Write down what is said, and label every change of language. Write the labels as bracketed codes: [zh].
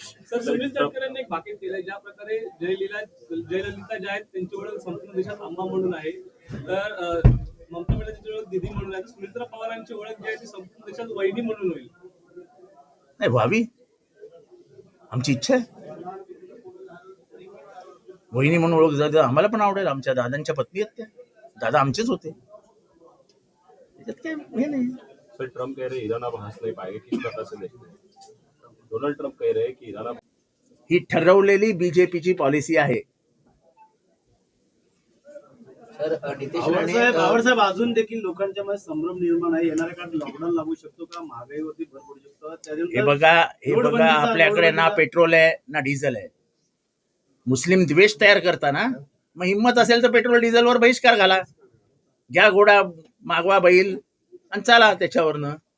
[mr] Sir, Sunil तटकरेंनी एक भाकीत केलंय, ज्या प्रकारे जयललिता ज्या आहेत त्यांची ओळख संपूर्ण देशात आंबा म्हणून आहे, तर ममता बॅनर्जींची ओळख दिदी म्हणून आहे, सुनील पवारांची ओळख जी आहे ती संपूर्ण देशात वहिनी म्हणून होईल. नाही व्हावी, आमची इच्छा आहे. वहिनी म्हणून ओळख झाली आम्हाला पण आवडेल. आमच्या दादांच्या पत्नी आहेत त्या, दादा आमचेच होते, त्याच्यात काय हे नाही. [hi] सर, ट्रम्प कह रहे ईरान अब हंस नहीं पाएगा, किस प्रकार से देखते हैं? डोनाल्ड ट्रम्प कह रहे हैं कि ईरान अब [mr] ही ठरवलेली बीजेपीची पॉलिसी आहे. सर नितेश राणे आवडसाहेब अजून देखील लोकांच्या मध्ये संभ्रम निर्माण आहे. येणाऱ्या काळात लॉकडाऊन लागू शकतो का? महागाईवरती भर पडू शकतो? हे त्यानंतर बघा आपल्याकडे ना पेट्रोल आहे ना डिझेल आहे. मुस्लिम द्वेष तयार करताना मग हिंमत असेल तर पेट्रोल डिझेलवर बहिष्कार घाला, घ्या घोडा, मागवा बैल आणि चाला त्याच्यावरनं.